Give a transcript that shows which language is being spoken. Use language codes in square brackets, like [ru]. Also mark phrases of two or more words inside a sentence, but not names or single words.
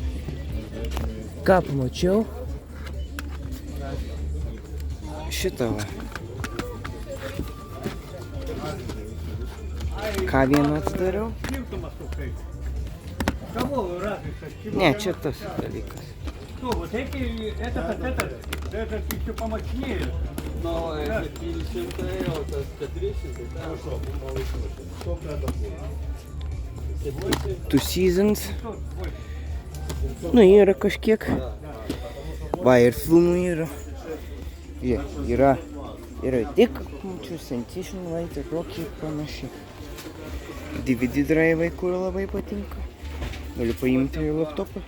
[lt] Šitą va. Ką vieną atsidariau? Ne, čia tas dalykas. [ru] Вот эти, это чуть помощнее. Но это 50 это 400, да? [lt] Two Seasons. Nu, yra kažkiek. Va, ir filmų yra. Yra tik, mačiau, Sensation Light ir Rocky panašiai. DVD drive'ai, kur labai patinka. Galiu paimti ir laptopą.